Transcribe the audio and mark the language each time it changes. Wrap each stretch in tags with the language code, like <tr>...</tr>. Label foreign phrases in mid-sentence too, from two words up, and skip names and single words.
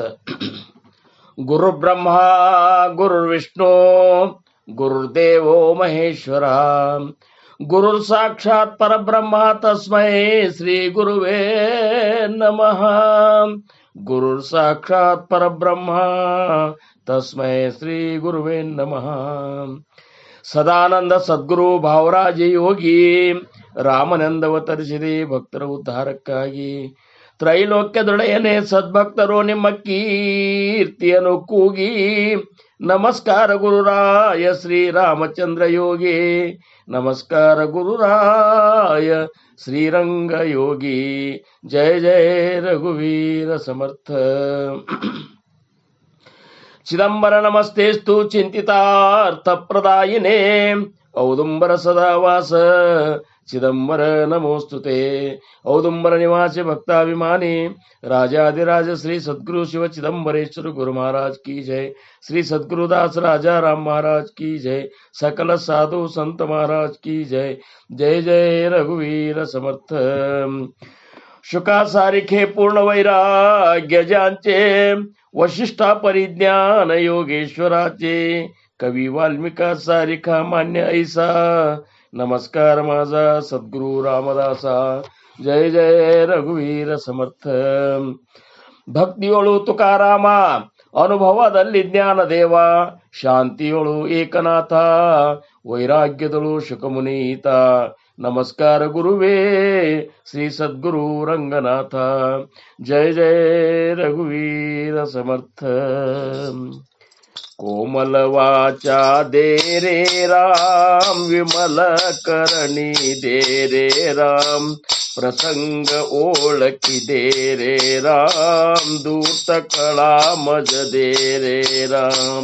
<sa>गुरु ब्रह्मा गुरु विष्णु गुरुदेवो महेश्वरा, गुरु साक्षात परब्रह्म तस्मै श्री गुरुवे नमः. गुरु साक्षात परब्रह्म तस्मै श्री गुरुवे नमः.</sa> <kn>ಸದಾನಂದ ಸದ್ಗುರು ಭಾವರಾಜ ಯೋಗಿ ರಾಮನಂದವತರಿಸಿದೆ ಭಕ್ತರ ಉದ್ಧಾರಕ್ಕಾಗಿ. ತ್ರೈಲೋಕ್ಯದೊಡೆಯನೇ ಸದ್ಭಕ್ತರು ನಿಮ್ಮ ಕೀರ್ತಿಯನ್ನು ಕೂಗಿ, ನಮಸ್ಕಾರ ಗುರುರಾಯ ಶ್ರೀರಾಮಚಂದ್ರ ಯೋಗಿ, ನಮಸ್ಕಾರ ಗುರುರಾಯ ಶ್ರೀರಂಗ ಯೋಗಿ.</kn> <mr>जय जय रघुवीर समर्थ.</mr> <sa>ಚಿದಂಬರ ನಮಸ್ತೆಸ್ತು ಚಿಂತಿತಾರ್ಥ ಪ್ರದಾಯಿನೇ, ಔದುಂಬರ ಸದಾವಾಸ ಚಿದಂಬರ ನಮೋಸ್ತುತೆ.</sa> <hi>औदुंबर निवासी भक्ताभिमानी राजाधिराज श्री सद्गुरु शिव चिदंबरेश्वर गुरु महाराज की जय. श्री सद्गुरुदास राजा राम महाराज की जय. सकल साधु संत महाराज की जय.</hi> <mr>जय जय रघुवीर समर्थ. शुकासारिखे पूर्ण वैराग्य ज्यांचे, वशिष्ठा परिज्ञान योगेश्वराचे, कवी वाल्मिका सारिखा मान्य ऐसा, नमस्कार माझा सद्गुरु रामदासा. जय जय रघुवीर समर्थ.</mr> <kn>ಭಕ್ತಿಯೊಳು ತುಕಾರಾಮ, ಅನುಭವದಲ್ಲಿ ಜ್ಞಾನ ದೇವ, ಶಾಂತಿಯೊಳು ಏಕನಾಥ, ವೈರಾಗ್ಯದಳು ಶುಕಮುನೀತ. ನಮಸ್ಕಾರ ಗುರುವೇ ಶ್ರೀ ಸದ್ಗುರು ರಂಗನಾಥ.</kn> <mr>जय जय रघुवीर समर्थ. कोमल वाचा दे रे राम, विमल करणी दे रे राम, प्रसंग ओळखी दे रे राम, दूत कळा मज दे रे राम.</mr>